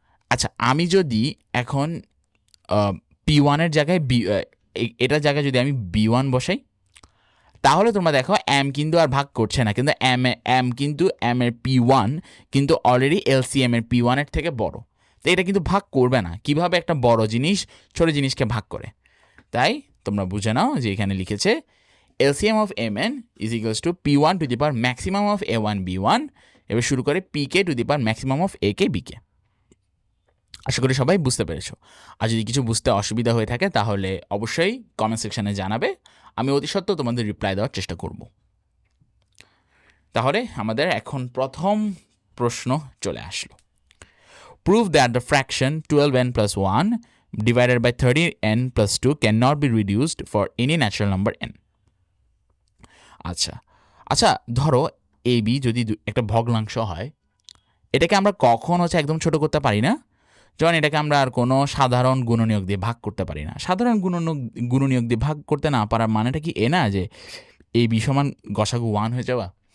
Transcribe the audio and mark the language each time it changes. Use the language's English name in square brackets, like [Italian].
[Bangla] আচ্ছা আমি যদি এখন P1 এর জায়গায় এটার জায়গায় যদি আমি B1 বসাই, তাহলে তোমরা দেখো এম কিন্তু আর ভাগ করছে না, কিন্তু এম কিন্তু এম এর P1 কিন্তু অলরেডি এলসিএম এর P1 এর থেকে বড়, তো এটা কিন্তু ভাগ করবে না। কিভাবে একটা বড় জিনিস ছোট জিনিসকে ভাগ করে, তাই তোমরা বুঝে নাও যে এখানে লিখেছে [English] LCM of mn is equals to P1 to the power maximum of A1 B1, [Bangla] এবার শুরু করে [English] PK to the power maximum of AK BK। [Bangla] আশা করি সবাই বুঝতে পেরেছো। আর যদি কিছু বুঝতে অসুবিধা হয়ে থাকে তাহলে অবশ্যই কমেন্ট সেকশনে জানাবে, আমি অতি সত্ত্বর তোমাদের রিপ্লাই দেওয়ার চেষ্টা করব। তাহলে আমাদের এখন প্রথম প্রশ্ন চলে আসলো, [English] prove that the fraction 12n plus 1 divided by 30n plus 2 cannot be reduced for any natural number n। [Bangla] আচ্ছা ধরো AB যদি একটা ভগ্নাংশ হয়, এটাকে আমরা কখন হচ্ছে একদম ছোট করতে পারি না, যখন এটাকে আমরা আর কোনো সাধারণ গুণনীয়ক দিয়ে ভাগ করতে পারি না। সাধারণ গুণনীয়ক দিয়ে ভাগ করতে না পারার মানেটা কি এ না যে AB সমান গসাগু 1 হয়ে যাওয়া।